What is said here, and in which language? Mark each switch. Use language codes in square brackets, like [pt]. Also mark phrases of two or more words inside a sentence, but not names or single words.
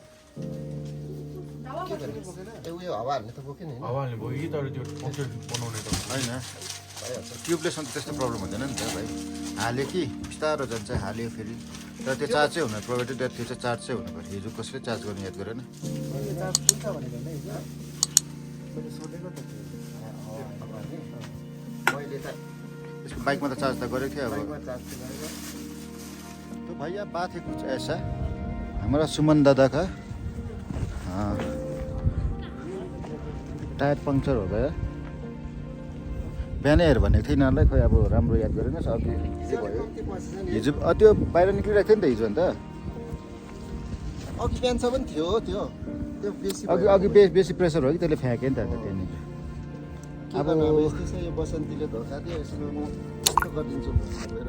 [ne] हावाहरूले त बोकेन हावाले भयो कि, तर त्यो कम्प्लिट बनाउने त होइन। ट्युबलेसमा त त्यस्तो प्रब्लम हुँदैन नि त भाइ। हाल्यो कि बिस्तारो जान्छ, हाल्यो फेरि। तर त्यो चार्ज चाहिँ हुनु प्रोभाइडेड, त्यो चाहिँ चार्ज चाहिँ हुनु पऱ्यो। हिजो कसले चार्ज गर्नु याद गरेन। [hi] इसको बाइक में तो चार्ज तो करे थे। अब तो भैया बात है कुछ ऐसा, हमारा सुमन दादा का टायर पंक्चर हो गया। [ne] बिहानै हेर भनेको थिएँ यिनीहरूलाई, खोइ अब राम्रो याद गरेनस्। अघि के भयो हिजो त्यो बाहिर निक्लिरहेको थियो नि त हिजो। अन्त अघि बिहानसम्म थियो त्यो बेसी अघि बेसी प्रेसर हो कि त्यसले फ्याँक्यो नि त। अन्त त्यहाँनिर अब यस्तै यो बसन्तीले धोका दियो, यसको म यस्तो गरिदिन्छु भनेर।